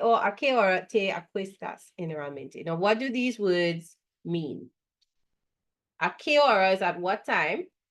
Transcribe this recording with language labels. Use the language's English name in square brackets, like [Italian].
[Spanish] Or ¿a qué hora te acuestas generalmente? [English] Now, what do these words mean? [Spanish] ¿A qué hora [English] is at what time?